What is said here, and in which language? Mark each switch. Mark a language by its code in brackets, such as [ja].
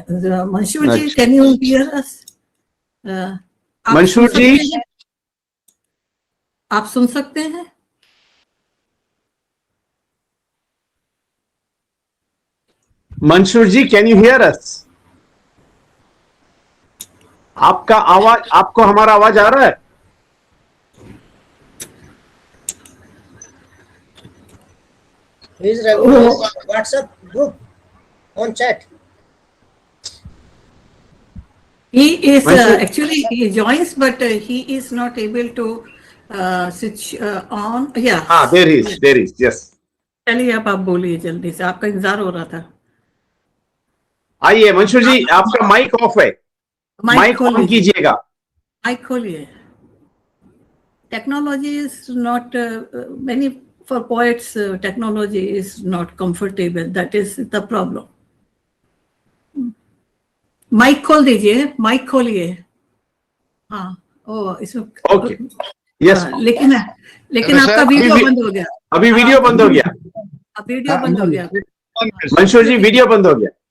[en] Manshurji, can you hear us? Manshurji? [hi] आप सुन सकते हैं? [en] Manshurji, can you hear us? [hi] आपका आवाज, आपको हमारा आवाज आ रहा है? [en] His regular WhatsApp group on chat. He is actually he joins, but he is not able to switch on. Yeah. There he is. There he is. Yes. [hi] चलिए आप बोलिए जल्दी से, आपका इंतजार हो रहा था. आइए मंशूर जी, आपका माइक ऑफ है, माइक ऑन कीजिएगा. माइक खोलिए. [en] Technology is not many for poets. Technology is not comfortable. That is the problem. [hi] Mic खोल दीजिए, माइक खोलिए. हाँ, ओ इसमें [en] Okay. Yes, [hi] लेकिन आपका वीडियो बंद हो गया. अभी वीडियो बंद हो गया. वीडियो बंद हो गया. मंशूर जी, वीडियो बंद हो गया.